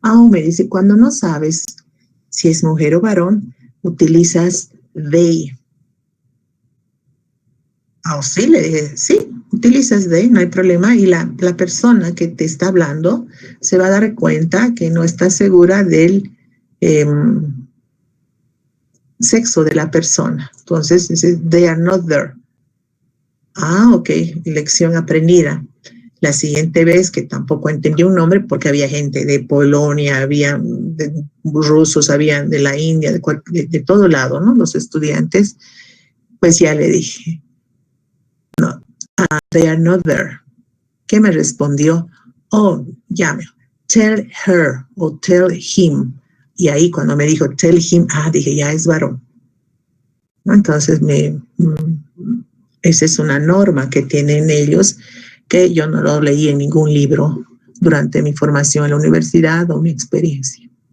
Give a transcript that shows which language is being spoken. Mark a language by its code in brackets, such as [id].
[es] Me dice, cuando no sabes si es mujer o varón, utilizas they. Sí, le dije, sí, utilizas they, no hay problema. Y la persona que te está hablando se va a dar cuenta que no está segura del sexo de la persona. Entonces, dice, [en] they are not there. [es] Ok, lección aprendida. La siguiente vez, que tampoco entendí un nombre, porque había gente de Polonia, había rusos, había de la India, de todo lado, ¿no? Los estudiantes, pues ya le dije, no, [en] they are not there. [es] ¿Qué me respondió? Llame, [en] tell her [es] o [en] tell him. [es] Y ahí cuando me dijo [en] tell him, [es] dije, ya es varón. ¿No? Entonces, esa es una norma que tienen ellos, que yo no lo leí en ningún libro durante mi formación en la universidad o mi experiencia.